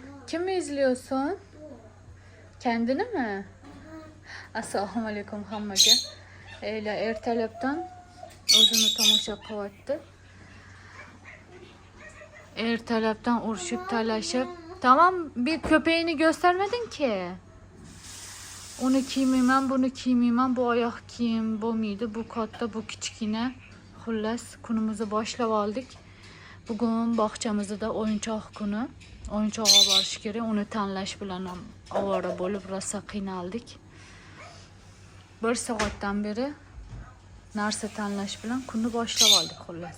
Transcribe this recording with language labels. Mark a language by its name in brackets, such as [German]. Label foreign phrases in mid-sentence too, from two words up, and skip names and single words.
[Turkish] Kimi izliyorsun? Kendini mi? [Uzbek] Assalomu alaykum hammaga. Ertalabdan o'zini tomosha qilyapti. Ertalabdan urishib talashib. [Turkish] Tamam, bir köpeğini göstermedin ki. [Uzbek] Onu kiymayman, bunu kiymayman, bu oyoq kiyim bo'lmaydi, bu katta, bu kichkina. Xullas, kunimizni boshlab oldik. Bugun bog'chamizda o'yinchoq kuni. O'yinchoq olib borish kerak. Uni tanlash bilan ham ovora bo'lib rosa qiynaldik. 1 soatdan beri narsa tanlash bilan kunni boshlab oldik xullas.